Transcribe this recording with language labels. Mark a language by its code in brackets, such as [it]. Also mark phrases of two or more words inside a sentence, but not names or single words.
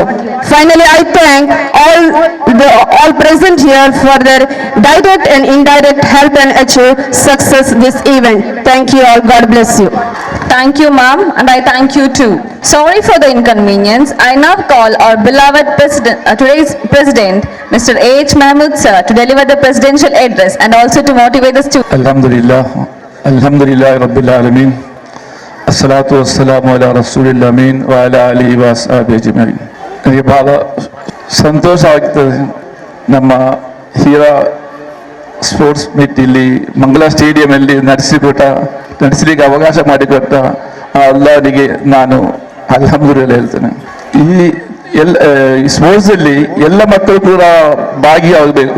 [en] Finally, I thank all present here for their direct and indirect help and achieve success this event. Thank you all. God bless you. Thank you, ma'am, and I thank you too. Sorry for the inconvenience. I now call our beloved president, today's president, Mr. A.H. Mahmood sir, to deliver the presidential address and also to motivate the students. [ar] الحمد لله رب العالمين الصلاة والسلام على رسول الله الأمين وعلى آله وأصحابه أجمعين. [kn] ನನಗೆ ಬಹಳ ಸಂತೋಷವಾಗ್ತದೆ. ನಮ್ಮ ಹೀರಾ [en] sports meet [kn] ಇಲ್ಲಿ ಮಂಗಲ ಸ್ಟೇಡಿಯಂಲ್ಲಿ ನಡೆಸಲಿಕ್ಕೆ ಅವಕಾಶ ಮಾಡಿಕೊಟ್ಟ ಆ ಅಲ್ಲಾಹನಿಗೆ ನಾನು ಅಲ್ಹಮ್ದುಲಿಲ್ಲಾಹ್ ಹೇಳ್ತೇನೆ. ಈ ಸ್ಪೋರ್ಟ್ಸಲ್ಲಿ ಎಲ್ಲ ಮಕ್ಕಳು ಕೂಡ ಭಾಗಿಯಾಗಬೇಕು.